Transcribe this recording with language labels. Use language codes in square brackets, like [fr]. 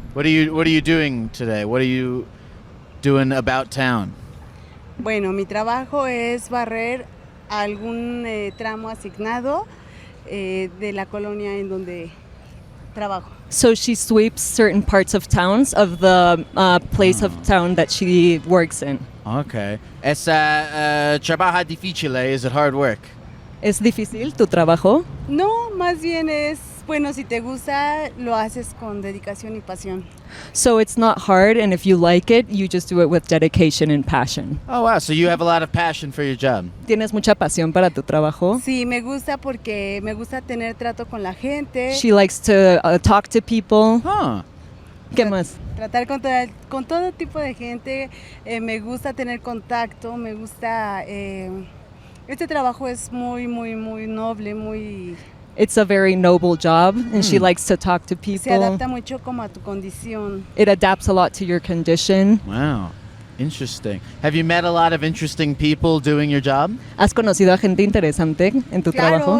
[en] What are you doing today? What are you doing about town? [es] Bueno, mi trabajo es barrer algún tramo asignado de la colonia en donde trabajo. [en] So she sweeps certain parts of towns of the place of town that she works in. Okay. [es] Es trabajo difícil, [en] is it hard work? [es] ¿Es difícil tu trabajo? No, más bien es, bueno, si te gusta, lo haces con dedicación y pasión. [en] So it's not hard, and if you like it, you just do it with dedication and passion. Oh, wow. So you have a lot of passion for your job. [es] ¿Tienes mucha pasión para tu trabajo? Sí, me gusta porque me gusta tener trato con la gente. [en] She likes to talk to people. Huh. [es] ¿Qué más? Tratar con todo tipo de gente. Me gusta tener contacto, me gusta... este trabajo es muy, muy, muy noble, muy... [en] It's a very noble job, and she likes to talk to people. [es] Se adapta mucho como a tu condición. [en] It adapts a lot to your condition. Wow. Interesting. Have you met a lot of interesting people doing your job? [es] ¿Has conocido a gente interesante en tu trabajo?